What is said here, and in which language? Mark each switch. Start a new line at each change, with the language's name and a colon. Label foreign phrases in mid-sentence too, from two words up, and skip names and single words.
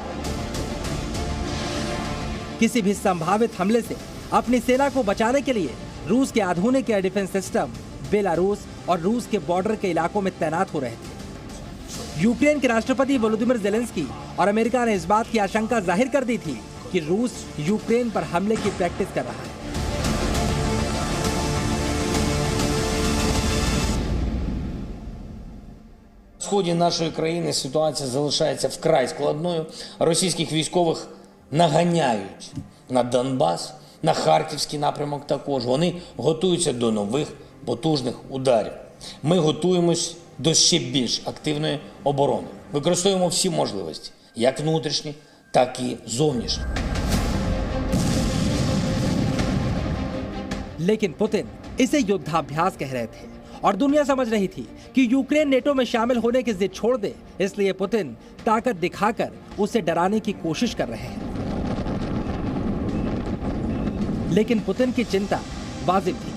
Hindi: किसी भी संभावित हमले से अपनी सेना को बचाने के लिए रूस के आधुनिक
English: air defense system
Hindi: बेलारूस और रूस के बॉर्डर के इलाकों में तैनात हो रहे थे। यूक्रेन के राष्ट्रपति वोलोदिमीर ज़ेलेंस्की और अमेरिका ने इस बात की आशंका जाहिर कर दी थी कि रूस यूक्रेन पर हमले की प्रैक्टिस कर रहा है।
Ukrainian: На сході нашої країни ситуація залишається вкрай складною. Російських військових наганяють на Донбас, на Харківський напрямок також. Вони готуються до нових потужних ударів. Ми готуємось до ще більш активної оборони. Використовуємо всі можливості, як внутрішні, так і зовнішні.
Hindi: लेकिन पुतिन इसे युद्धाभ्यास कह रहे थे और दुनिया समझ रही थी कि यूक्रेन नेटो में शामिल होने की जिद छोड़ दे, इसलिए पुतिन ताकत दिखाकर उसे डराने की कोशिश कर रहे हैं। लेकिन पुतिन की चिंता वाजिब थी।